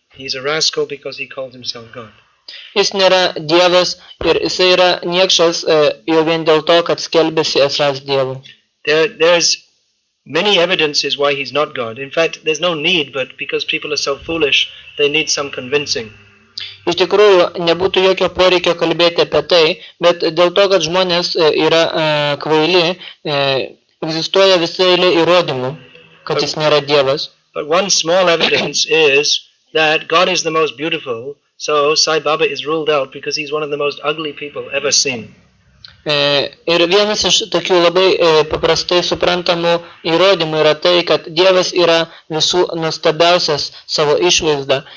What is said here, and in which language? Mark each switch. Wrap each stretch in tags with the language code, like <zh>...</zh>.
<en>He's a rascal because he called himself God.</en> <lt>Jis nėra Dievas ir jisai yra niekšas jau vien dėl to, kad skelbėsi esąs Dievu.</lt> <en>There's many evidences why he's not God. In fact, there's no need, but because people are so foolish, they need some convincing.</en> <lt>Iš tikrųjų, nebūtų jokio poreikio kalbėti apie tai, bet dėl to, kad žmonės yra kvaili, egzistuoja visai eilė įrodymų, kad jis nėra Dievas.</lt> <en>But one small evidence is that God is the most beautiful, so Sai Baba is ruled out because he's one of the most ugly people ever seen.</en> <lt>Ir vienas iš tokių labai paprastai suprantamų įrodymų yra tai, kad Dievas yra visų nuostabiausias savo išvaizda.</lt>